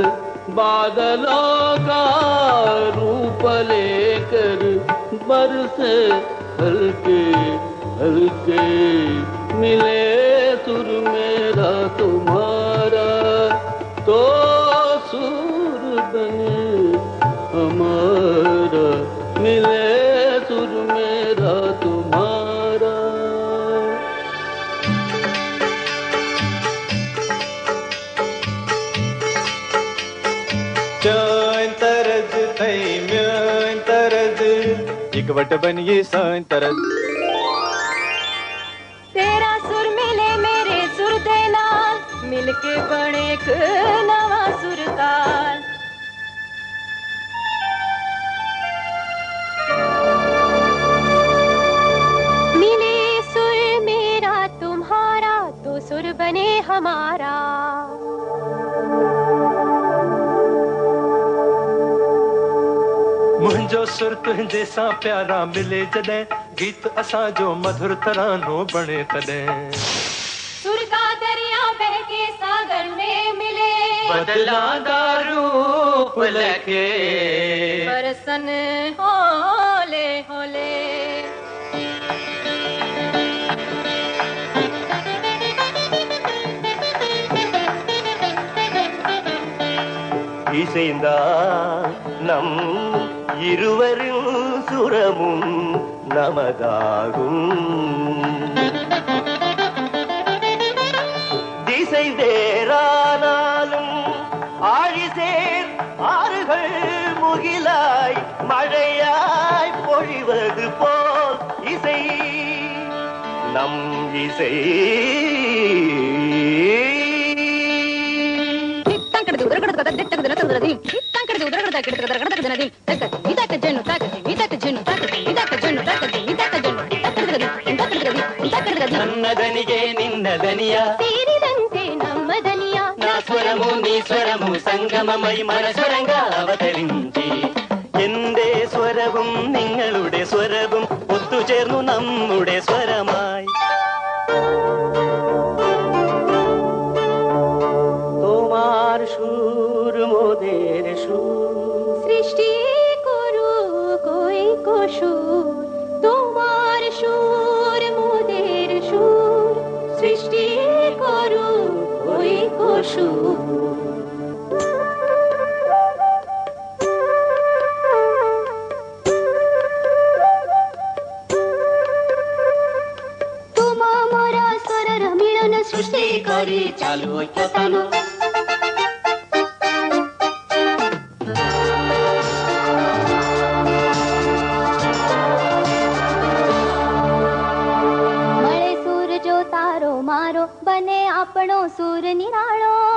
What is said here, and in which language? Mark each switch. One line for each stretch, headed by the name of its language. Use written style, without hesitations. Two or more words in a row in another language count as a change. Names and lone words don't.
Hindi: बादलों का रूप लेकर बरसे हल्के हल्के। मिले सुर मेरा तुम्हारा तो सुर बने हमारा। मिले सुर मेरा तुम्हारा।
Kashmiri: चैन तरज थई म्यान तरज इकवट बनिए सान तरज।
Punjabi: तेरा सुर मिले मेरे सुर दे नाल मिलके बने एक नवा सुरताल।
Hindi: मिले सुर मेरा तुम्हारा तो सुर बने हमारा।
Sindhi: मुंहिंजो सुर तुंहिंजे सां प्यारा मिले जॾहिं गीत असांजो मधुर तरानो बणे तॾहिं।
Hindi: सुर का दरिया बहके सागर में मिले
Punjabi: बदलांदा रूप लेके बरसन होले होले।
Tamil: இசைந்தா நம் இருவரின் சுரமும் நமதாகும். திசை வேறானாலும் ஆழிசேர் ஆறுகள் முகிலாய் மழையாய் பொழிவது போல் இசை நம் இசை.
Kannada: ನನ್ನದನಿಗೆ ನಿನ್ನದನಿಯ ಸೇರಿದಂತೆ ನಮ್ಮದನಿಯ
Telugu: నా స్వరము నీ స్వరము సంగమమాయి మనస్వరంగ అవతరించి.
Malayalam: എന്റെ സ്വരവും നിങ്ങളുടെ സ്വരവും ഒത്തുചേർന്നു നമ്മുടെ സ്വരമായി.
Bangla: তোমার সুর মোদের সুর সৃষ্টি করু কই সুর। তোমার সুর মোদের সুর সৃষ্টি করু কই সুর।
Assamese: তোমা মোরা স্বরর মিলন সৃষ্টি করে চালু ঐক্যতানো।
Gujarati: મળે સુર જો તારો મારો બને આપણો સુર નિરાળો।